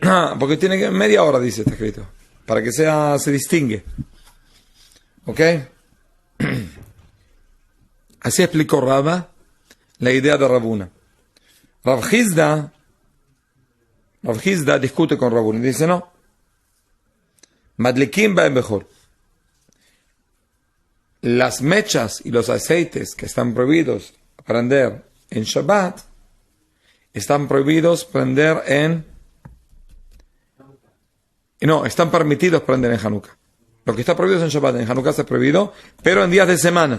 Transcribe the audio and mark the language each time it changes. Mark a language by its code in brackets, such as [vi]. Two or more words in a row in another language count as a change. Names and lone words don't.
[es] Porque tiene que media hora, dice, está escrito. Para que se distingue. ¿Ok? Así explicó Rava la idea de Rabuna. Rav Hizda discute con Rabuna y dice, no. [he] Madlikim ba'em bechol. [es] Las mechas y los aceites que están prohibidos prender en Shabbat, están prohibidos prender están permitidos prender en Hanukkah. Lo que está prohibido en Shabbat, en Hanukkah está prohibido, pero en días de semana.